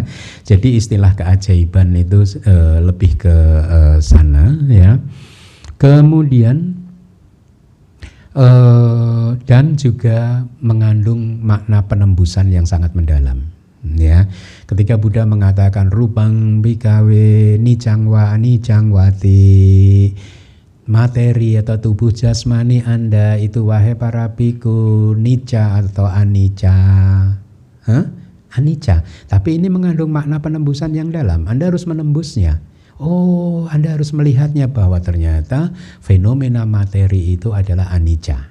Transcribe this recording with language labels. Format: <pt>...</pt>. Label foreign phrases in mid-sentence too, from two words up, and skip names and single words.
<id>Jadi istilah keajaiban itu lebih ke sana ya. Kemudian dan juga mengandung makna penembusan yang sangat mendalam ya. Ketika Buddha mengatakan</id> <pi>rupang bikawe nicang wa anicang wati,</pi> <id>materi atau tubuh jasmani Anda itu wahai para biku nica atau anicca. Anicca, tapi ini mengandung makna penembusan yang dalam. Anda harus menembusnya. Oh, Anda harus melihatnya bahwa ternyata fenomena materi itu adalah anicca.</id>